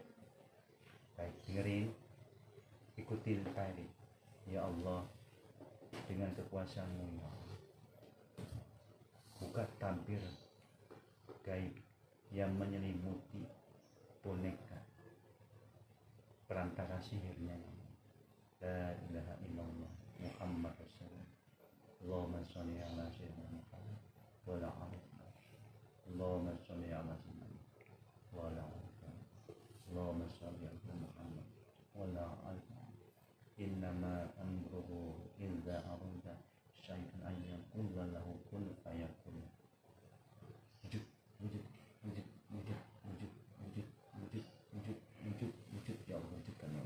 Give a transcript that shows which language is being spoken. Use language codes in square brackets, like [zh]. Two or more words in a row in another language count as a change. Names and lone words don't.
[id] Baik, dengerin, ikutin tadi. [ar] يا الله, [id] dengan kekuasaan-Mu ya Allah, buka tabir gaib yang menyelimuti boneka perantara sihirnya. [ar] لا إله إلا الله محمد رسول الله. اللهم صل على سيدنا محمد وعلى آل محمد. اللهم صل على سيدنا محمد وعلى آل محمد. اللهم صل على محمد وعلى آل محمد. إنما أمره إذا أراد شيئا أن يقول له كن فيكون. [id] Wujud, wujud, wujud, wujud, wujud, wujud, wujud, wujud, wujud, wujud, [ar] يا الله, [id] wujudkan [ar] يا الله.